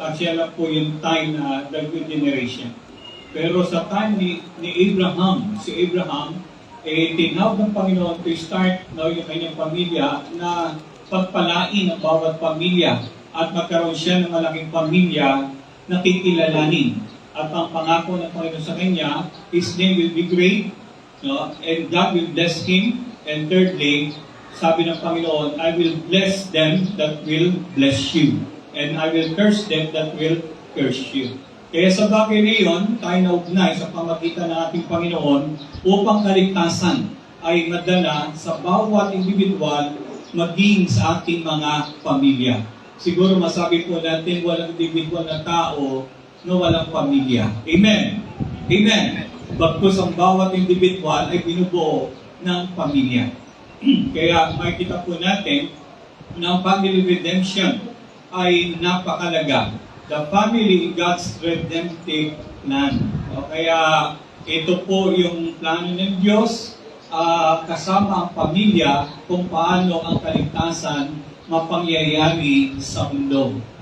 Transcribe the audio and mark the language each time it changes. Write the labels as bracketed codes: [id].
[tl] At siya lang po yung time na [en] the good generation. [tl] Pero sa time ni Abraham, si Abraham, tinawag ng Panginoon to start yung kanyang pamilya na pagpalain ang bawat pamilya at magkaroon siya ng malaking pamilya na kikilalanin. At ang pangako ng Panginoon sa kanya, [en] his name will be great, [tl] no? [en] And God will bless him. And thirdly, [tl] sabi ng Panginoon, [en] I will bless them that will bless you. And I will curse them that will curse you. [tl] Kaya sa bagay na iyon, tayo naugnay sa pamagitan ng ating Panginoon upang kaligtasan ay madala sa bawat individual maging sa ating mga pamilya. siguro masabi po natin walang individual na tao na walang pamilya. Amen. Amen. Bagkus ang bawat individual ay binubuo ng pamilya. Kaya makikita po natin na ang family redemption ay napakalaga. [en] The family is God's redemptive plan. [tl] O kaya ito po yung plano ng Diyos kasama ang pamilya kung paano ang kaligtasan mapangyayari sa mundo.